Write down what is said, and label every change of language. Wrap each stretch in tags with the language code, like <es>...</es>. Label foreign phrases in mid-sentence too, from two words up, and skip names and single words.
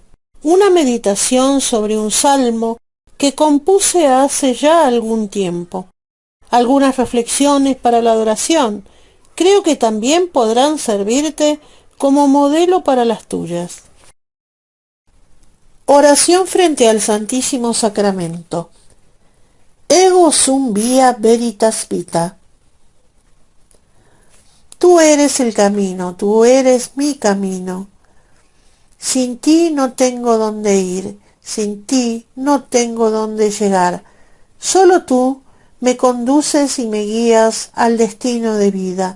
<es>Una meditación sobre un salmo que compuse hace ya algún tiempo. Algunas reflexiones para la adoración. Creo que también podrán servirte como modelo para las tuyas. Oración frente al Santísimo Sacramento.</es> <la>Ego sum via veritas vita.</la> <es>Tú eres el camino, tú eres mi camino. Sin ti no tengo dónde ir, sin ti no tengo dónde llegar. Solo tú me conduces y me guías al destino de vida.</es>